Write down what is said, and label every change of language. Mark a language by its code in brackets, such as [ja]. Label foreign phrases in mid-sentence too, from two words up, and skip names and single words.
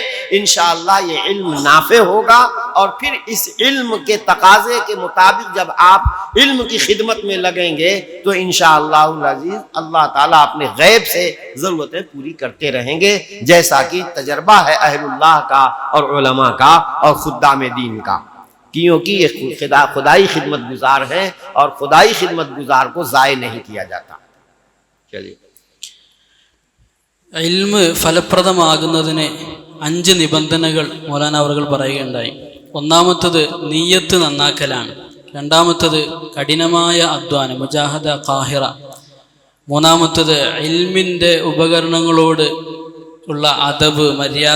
[ur] انشاءاللہ یہ علم نافع ہوگا، اور پھر اس علم کے تقاضے کے مطابق جب آپ علم کی خدمت میں لگیں گے تو انشاءاللہ العزیز اللہ تعالیٰ اپنے غیب سے ضرورتیں پوری کرتے رہیں گے، جیسا کہ تجربہ ہے اہل اللہ کا اور علماء کا اور خدام دین کا، کیونکہ یہ خدائی خدمت گزار ہیں اور خدائی خدمت گزار کو ضائع نہیں کیا جاتا۔ چلیے، [ml] علم ഫലപ്രദമാകുന്നതിന് 5 നിബന്ധനകൾ മൗലാന അവറുകൾ പറയുകയുണ്ടായി. ഒന്നാമത്തത് നിയ്യത്ത് നന്നാക്കലാണ്. രണ്ടാമത്തത് കഠിനമായ അധ്വാനം, [ar] مجاهدة قاهرة. [ml] മൂന്നാമത്തത് ഇൽമിൻ്റെ ഉപകരണങ്ങളോട് ഉള്ള അദബ്, മര്യാദ.